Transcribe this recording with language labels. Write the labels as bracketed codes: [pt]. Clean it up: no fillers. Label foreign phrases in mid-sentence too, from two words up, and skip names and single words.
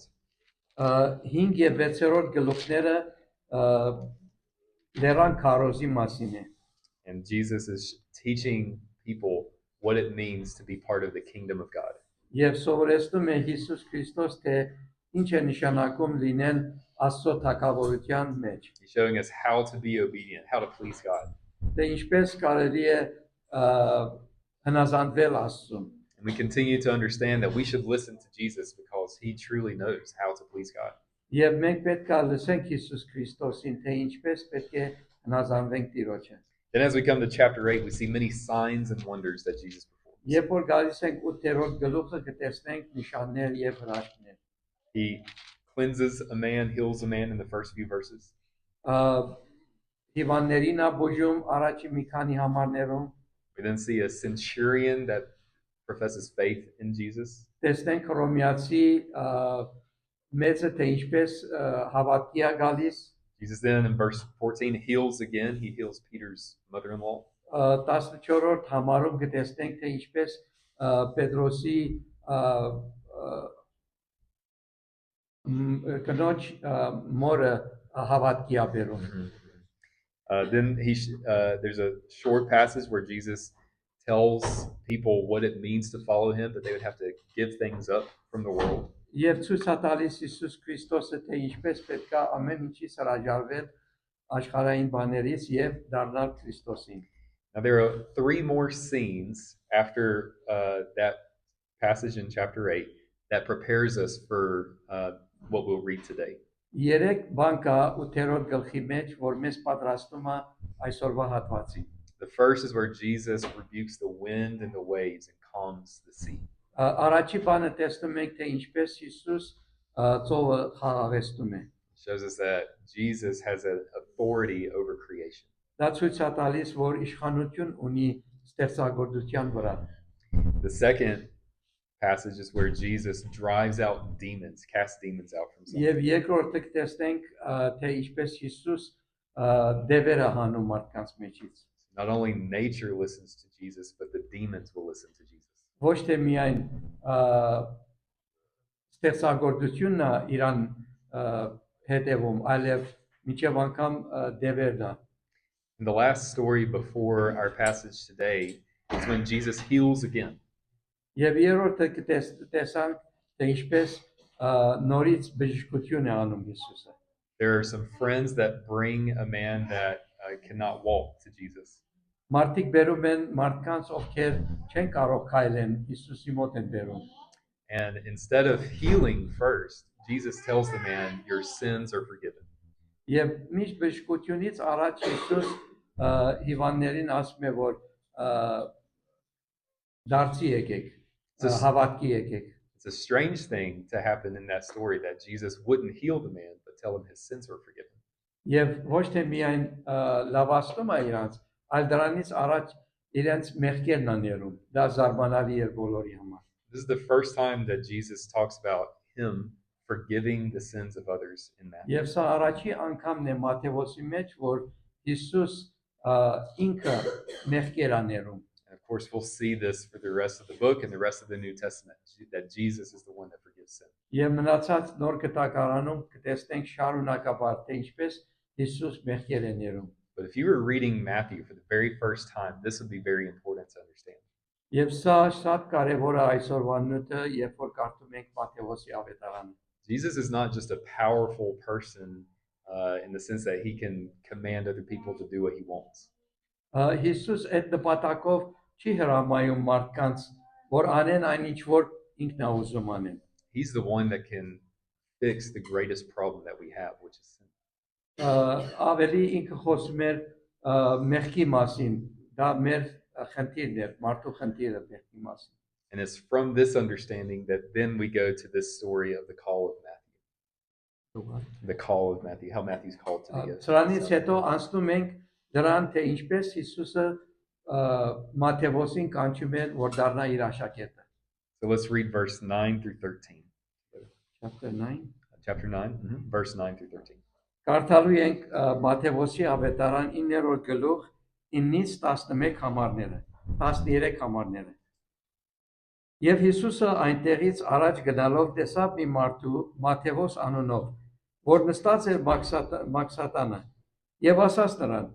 [hy] 5 եւ 6-րդ գլուխները լեռան քարոզի մասին է. [en] And Jesus is teaching people what it means to be part of the kingdom of God. [hy] Եվ սովորեցնում է Հիսուս Քրիստոս թե ինչ է նշանակում լինել Աստծո թագավորության մեջ։ [en] He's showing us how to be obedient, how to please God. [hy] Դե ինչպես կարելի է հնազանդվել Աստծուն։ [en] And we continue to understand that we should listen to Jesus because he truly knows how to please God. [hy] Եվ մենք պետք է լսենք Հիսուս Քրիստոսին, թե ինչպես պետք է հնազանդվենք Տիրոջը։ [en] Then as we come to chapter 8, we see many signs and wonders that Jesus performs. [hy] Երբ որ գալիս ենք 8-րդ գլուխը, կտեսնենք նշաններ եւ հրաշքներ։ [en] He cleanses a man, heals a man in the first few verses. [hy] Հիվանդներին է բուժում առաջի մի քանի համարներում։ [en] We then see a centurion that professes faith in Jesus. [hy] Տեսնենք Հռոմեացի մեծը թե ինչպես հավատքի է գալիս։ [en] Jesus then in verse 14 heals again. He heals Peter's mother-in-law. [hy] 14-րդ համարում կտեսնենք թե ինչպես Պետրոսի կնոջ մորը հավատքի է բերում։ [en] Then there's a short passage where Jesus tells people what it means to follow him, that they would have to give things up from the world. [hy] Եվ ցույց է տալիս Հիսուս Քրիստոսը թե ինչպես պետք է ամեն ինչից հրաժարվել աշխարհային բաներից եւ դառնալ Քրիստոսին։ [en] Now there are three more scenes after that passage in chapter 8 that prepares us for what we'll read today. [hy] Երեք բան կա 8-րդ գլխի մեջ, որ մեզ պատրաստում է այսօրվա հատվածին։ [en] The first is where Jesus rebukes the wind and the waves and calms the sea. [hy] Առաջի բանը տեսնում ենք թե ինչպես Հիսուս ծովը խաղաղեցնում է։ [en] Shows us that Jesus has an authority over creation. [hy] Դա ցույց է տալիս, որ իշխանություն ունի ստեղծագործության վրա։ [en] The second passage is where Jesus drives out demons, casts demons out from something. [hy] Եվ երկրորդը կտեսնենք թե ինչպես Հիսուս դևերը հանում մարդկանց մեջից։ [en] Not only nature listens to Jesus, but the demons will listen to Jesus. [hy] Ոչ թե միայն ստեղծագործությունն է իրան հետևում, այլև միջև անգամ դևերն է։ [en] And the last story before our passage today is when Jesus heals again. [hy] Եվ երրորդը կտեսանք թե ինչպես նորից բժշկություն է անում Հիսուսը։ [en] There are some friends that bring a man that cannot walk to Jesus. [hy] Մարդիկ բերում են մարդկանց, ովքեր չեն կարող քայլեն, Հիսուսի մոտ են բերում։ [en] And instead of healing first, Jesus tells the man, your sins are forgiven. [hy] Եվ միշտ բժշկությունից առաջ Հիսուս հիվանդներին ասում է, որ դարձի եկեք, հավատքի եկեք։ [en] It's a strange thing to happen in that story that Jesus wouldn't heal the man, but tell him his sins were forgiven. [hy] Եվ ոչ թե միայն լավացնում է իրանց, այլ դրանից առաջ իրենց մեղքերն է ներում։ Դա զարմանալի էր բոլորի համար։ [en] This is the first time that Jesus talks about him forgiving the sins of others in that. [hy] Եվ սա առաջի անգամն է Մատթեոսի մեջ, որ Հիսուս ինքը մեղքեր է ներում։ [en] And of course, we'll see this for the rest of the book and the rest of the New Testament, that Jesus is the one that forgives sin. [hy] Եվ մնացած նոր կտակարանում կտեսնենք շարունակաբար թե ինչպես Հիսուս մեղքեր է ներում։ [en] But if you were reading Matthew for the very first time, this would be very important to understand. [hy] Եվ սա շատ կարևոր է այսօրվա նույնը, երբ որ կարդում ենք Մատթեոսի ավետարանը։ [en] Jesus is not just a powerful person in the sense that he can command other people to do what he wants. [hy] Հիսուս այդ նպատակով չի հրամայում մարդկանց, որ անեն այն ինչ որ ինքն է ուզում անեն։ [en] He's the one that can fix the greatest problem that we have, which is sin. [hy] Ավելի ինքը խոսում էր մեղքի մասին, դա մեր խնդիրն էր, մարդու խնդիրը մեղքի մասին։ [en] And it's from this understanding that then we go to this story of the call of Matthew. The call of Matthew, how Matthew's called to be. [hy] Սրանից հետո անցնում ենք դրան, թե ինչպես Հիսուսը Մատթեոսին կանչում է, որ դառնա իր աշակերտը։ [en] So let's read verse 9 through 13. Chapter 9. Chapter 9, verse 9 through 13. [hy] Կարդալու ենք Մատթեոսի ավետարան 9-րդ գլուխ 9-ից 11 համարները, 13 համարները։ Եվ Հիսուսը այնտեղից առաջ գնալով տեսավ մի մարդու Մատթեոս անունով, որ նստած էր մաքսատանը, եւ ասաց նրան.